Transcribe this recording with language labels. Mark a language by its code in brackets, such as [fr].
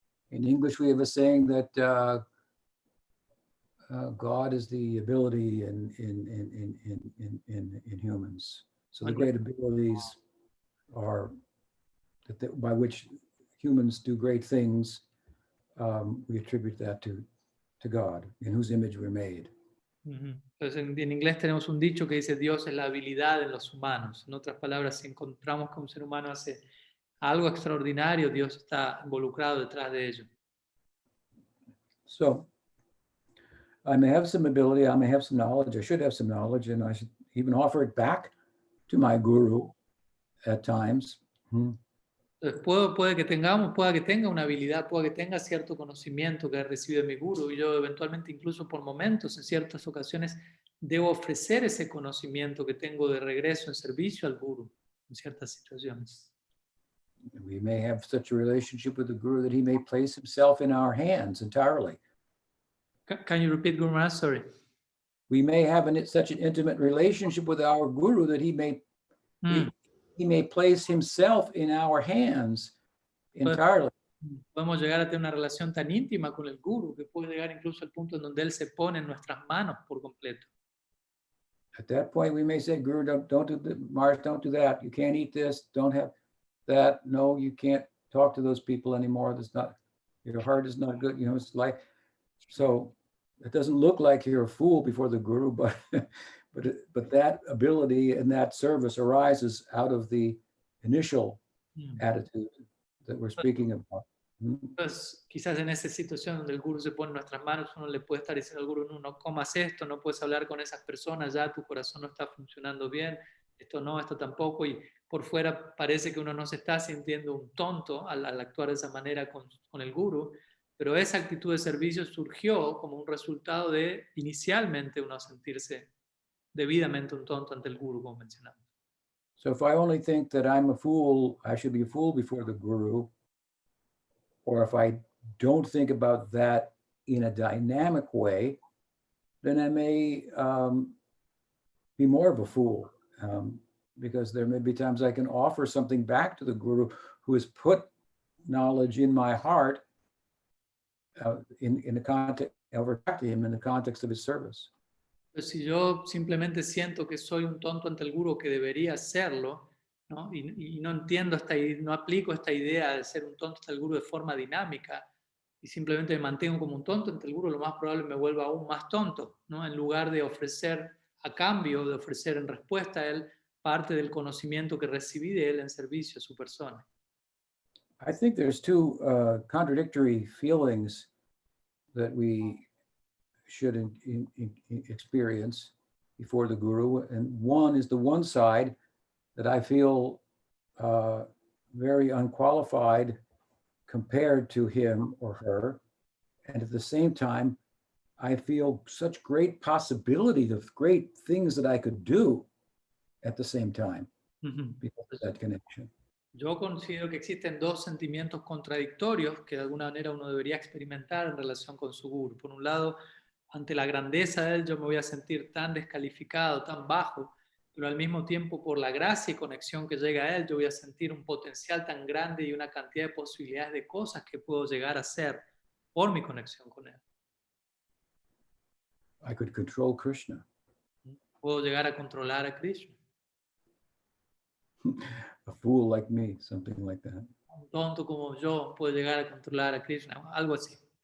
[en] In English, we have a saying that God is the ability in humans. So the great abilities are by which humans do great things. We attribute that to God, in whose image we're made. [es] Entonces, en inglés tenemos un dicho que dice Dios es la habilidad en los humanos. En otras palabras, si encontramos que un ser humano hace algo extraordinario, Dios está involucrado detrás de ello. [en] So I may have some ability, I may have some knowledge, I should have some knowledge, and I should even offer it back to my guru at times. [es] Entonces, pueda que tenga una habilidad, pueda que tenga cierto conocimiento que he recibido de mi guru, y yo eventualmente, incluso por momentos, en ciertas ocasiones, debo ofrecer ese conocimiento que tengo de regreso en servicio al guru en ciertas situaciones. [en] We may have such a relationship with the Guru that he may place himself in our hands entirely. Can you repeat, Guru Maharaj? Sorry. We may have such an intimate relationship with our Guru that he may place himself in our hands entirely. [es] Podemos llegar a tener una relación tan íntima con el guru que puede llegar incluso al punto en donde él se pone en nuestras manos por completo. [en] At that point, we may say, Guru, don't do that. Mars, don't do that. You can't eat this. Don't have that. No, you can't talk to those people anymore. That's not, your heart is not good. You know, it's like, so it doesn't look like you're a fool before the Guru, but but that ability and that service arises out of the initial attitude that we're speaking about. [es] Entonces, quizás en esa situación donde el guru se pone en nuestras manos, uno le puede estar diciendo al guru, no comas esto, no puedes hablar con esas personas, ya tu corazón no está funcionando bien, esto no, esto tampoco, y por fuera parece que uno no se está sintiendo un tonto al actuar de esa manera con el guru, pero esa actitud de servicio surgió como un resultado de inicialmente uno sentirse debidamente un tonto ante el guru, como mencionamos. [en] So if I only think that I'm a fool, I should be a fool before the Guru, or if I don't think about that in a dynamic way, then I may be more of a fool, because there may be times I can offer something back to the Guru who has put knowledge in my heart in the context, over to him in the context of his service. [es] Pues si yo simplemente siento que soy un tonto ante el guru, que debería hacerlo, ¿no? Y no entiendo no aplico esta idea de ser un tonto ante el guru de forma dinámica, y simplemente me mantengo como un tonto ante el guru, lo más probable me vuelva aún más tonto, ¿no? En lugar de ofrecer a cambio, de ofrecer en respuesta a él parte del conocimiento que recibí de él en servicio a su persona. [en] I think there's two contradictory feelings that we should experience before the Guru. And one is the one side that I feel very unqualified compared to him or her. And at the same time, I feel such great possibility of great things that I could do at the same time because of that connection. [es] Yo considero que existen dos sentimientos contradictorios que de alguna manera uno debería experimentar en relación con su guru. Por un lado, ante la grandeza de él yo me voy a sentir tan descalificado, tan bajo, pero al mismo tiempo por la gracia y conexión que llega a él yo voy a sentir un potencial tan grande y una cantidad de posibilidades de cosas que puedo llegar a hacer por mi conexión con él. [en] I could control Krishna. [es] Puedo llegar a controlar a Krishna. [en] A fool like me, something like that. [es] Un tonto como yo puede llegar a controlar a Krishna, algo así.